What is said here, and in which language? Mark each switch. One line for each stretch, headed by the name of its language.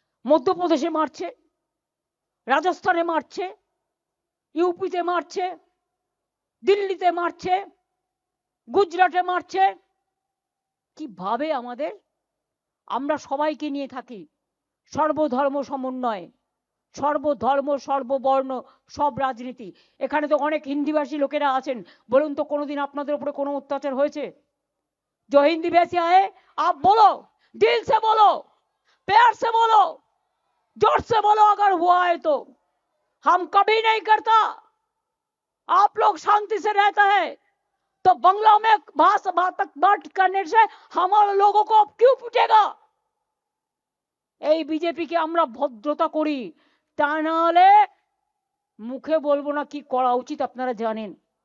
Bangla: মধ্যপ্রদেশে মারছে, রাজস্থানে মারছে, ইউপিতে মারছে, দিল্লিতে মারছে, গুজরাটে মারছে। কিভাবে আমাদের, আমরা সবাইকে নিয়ে থাকি, সর্বধর্ম সমন্বয়, সর্বধর্ম সর্ববর্ণ সব রাজনীতি। এখানে তো অনেক হিন্দিভাষী লোকেরা আছেন, বলুন তো কোনোদিন আপনাদের উপরে কোনো অত্যাচার হয়েছে?
Hindi: जो हिंदी वैसे आए आप बोलो, दिल से बोलो, प्यार से बोलो, जोर से बोलो अगर हुआ है तो। हम कभी नहीं करता। आप लोग शांति से रहता है तो बंगला में भाषा बात करने से हमारे लोगों को अब क्यों पूछेगा?
Bangla: এই বিজেপিকে আমরা ভদ্রতা করি, তা না হলে মুখে বলবো না কি করা উচিত আপনারা জানেন।